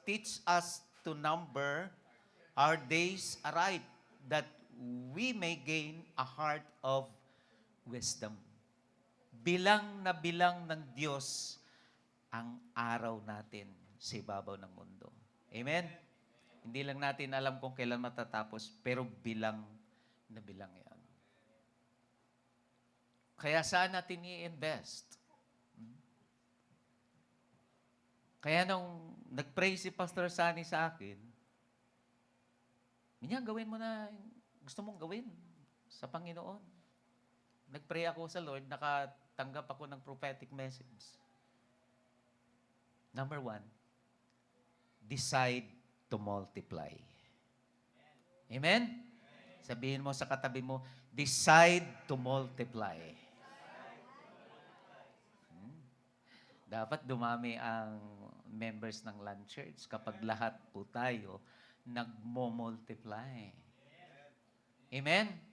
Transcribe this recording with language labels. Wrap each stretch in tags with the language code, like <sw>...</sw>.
<en>Teach us to number our days aright, that we may gain a heart of wisdom.</en> <tl>Bilang na bilang ng Diyos ang araw natin sa ibabaw ng mundo. Amen? Hindi lang natin alam kung kailan matatapos, pero bilang na bilang yan. Kaya saan natin i-invest? Kaya nung nag-pray si Pastor Sunny sa akin, ganyan, gawin mo na gusto mong gawin sa Panginoon. Nag-pray ako sa Lord, nakatanggap ako ng prophetic message.</tl> <en>Number 1, decide to multiply.</en> <tl>Amen? Sabihin mo sa katabi mo,</tl> <en>decide to multiply.</en> <tl>Dapat dumami ang members ng Land Church kapag lahat po tayo nagmo-multiply. Amen?</tl>